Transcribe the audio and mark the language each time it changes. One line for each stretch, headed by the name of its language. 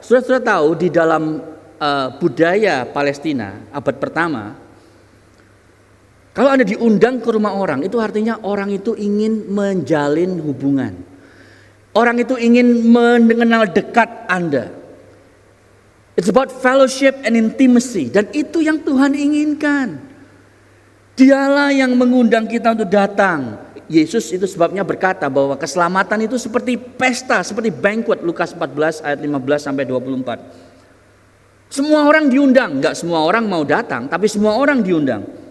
Indonesian: Saudara tahu di dalam budaya Palestina abad pertama, kalau Anda diundang ke rumah orang, itu artinya orang itu ingin menjalin hubungan. Orang itu ingin mengenal dekat Anda.
English: It's about fellowship and intimacy.
Indonesian: Dan itu yang Tuhan inginkan. Dialah yang mengundang kita untuk datang. Yesus itu sebabnya berkata bahwa keselamatan itu seperti pesta, seperti banquet. Lukas 14 ayat 15 sampai 24. Semua orang diundang. Enggak semua orang mau datang, tapi semua orang diundang.